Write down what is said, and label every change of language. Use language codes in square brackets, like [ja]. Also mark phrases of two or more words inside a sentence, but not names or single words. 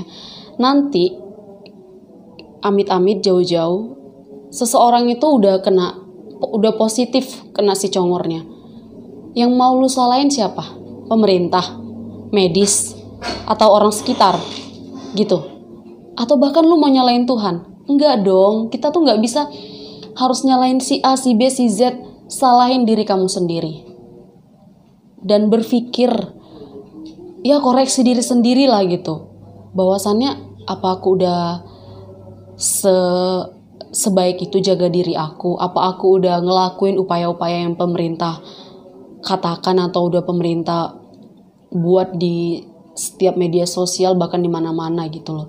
[id] Nanti, amit-amit jauh-jauh, seseorang itu udah positif kena si congornya. Yang mau lu salahin siapa? Pemerintah, medis, atau orang sekitar, gitu. Atau bahkan lu mau nyalain Tuhan? Enggak dong, kita tuh nggak bisa harus nyalain si A, si B, si Z, salahin diri kamu sendiri. Dan berpikir, ya koreksi diri sendiri lah gitu. Bahwasannya apa aku udah sebaik itu jaga diri aku? Apa aku udah ngelakuin upaya-upaya yang pemerintah katakan atau udah pemerintah buat di setiap media sosial, bahkan di mana-mana gitu loh.